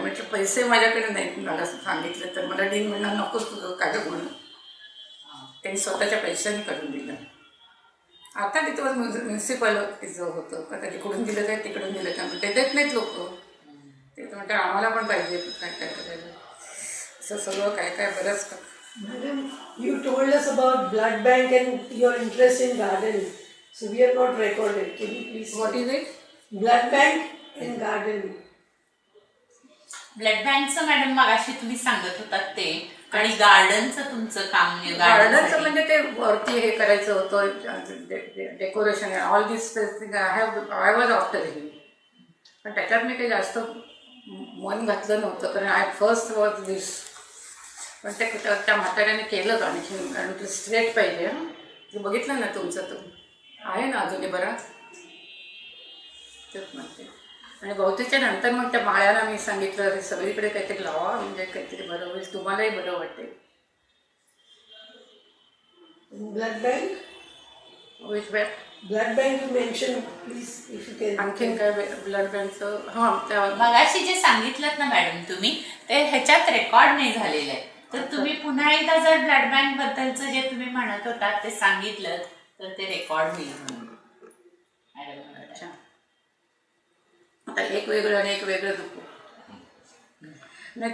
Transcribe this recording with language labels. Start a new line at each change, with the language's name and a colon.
Marathi: म्हटलं पैसे माझ्याकडे नाहीत, मला सांगितलं तर मला डीन म्हणणार नकोच तुझं काय म्हणून. त्यांनी स्वतःच्या पैशाने करून दिलं. आता तिथं म्युन्सिपल तिचं होतं का, तिकडून दिलं काय तिकडून दिलं काय, ते देत नाहीत लोक. ते तर म्हणतात आम्हाला पण पाहिजे काय काय करायला, असं सगळं काय काय बरंच.
English: Madam, you told us about blood bank and your interest in gardening. So we have not recorded. Can you please? What is it? Blood bank and gardening.
Marathi: Blood बँकचं madam मगाशी तुम्ही सांगत होतात ते, आणि गार्डनचं तुमचं काम. गार्डनचं म्हणजे ते वरती हे करायचं होतं, decoration
English: All this thing I was after him.
Marathi: पण त्याच्यात मी काही जास्त मन घातलं नव्हतं, कारण
English: I first was this.
Marathi: पण ते त्या म्हाताऱ्याने केलं आणखी, कारण ते स्ट्रेट पाहिजे. ते बघितलं ना तुमचं, तर आहे ना अजूनही बरा तेच म्हणते. आणि बहुतेकच्या नंतर मग त्या माळ्याला मी सांगितलं की सगळीकडे काहीतरी लावा, म्हणजे काहीतरी बरं होईल, तुम्हालाही बरं वाटेल.
English: Blood bank? Which bag? Blood bank you mentioned, please, if you can.
Marathi: आणखीन काय ब्लड बँकचं? हां, त्या मगाशी जे सांगितलं ना मॅडम तुम्ही, ते ह्याच्यात रेकॉर्ड नाही झालेलं आहे. तर तुम्ही पुन्हा एकदा जर ब्लड बँक बद्दलचं जे तुम्ही म्हणत होतात ते सांगितलं तर ते रेकॉर्ड होईल म्हणून. अच्छा, आता एक वेगळं आणि एक वेगळं दुखू नाही.